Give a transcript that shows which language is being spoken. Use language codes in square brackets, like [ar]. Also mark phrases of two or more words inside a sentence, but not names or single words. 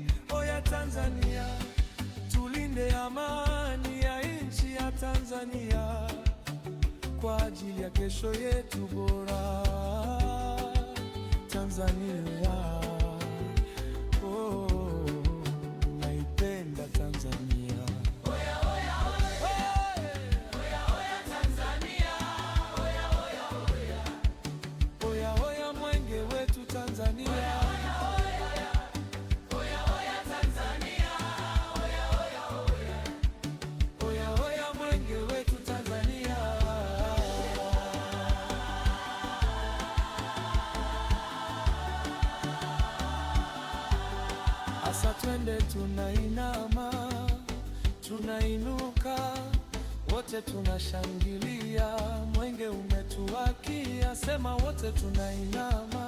[sw] Oya Tanzania, tulinde amani ya nchi ya Tanzania kwa ajili ya kesho yetu bora. Tanzania, oh, naipenda Tanzania. Oya oya oya, oya oya Tanzania, oya oya oya, oya oya mwenge wetu Tanzania. Oya oya oya, oya oya Tanzania, oya oya oya, oya oya mwenge wetu Tanzania. Asa twende, tunainama, tunainuka, wote tunashangilia, mwenge umetuwakia, sema wote tunainama.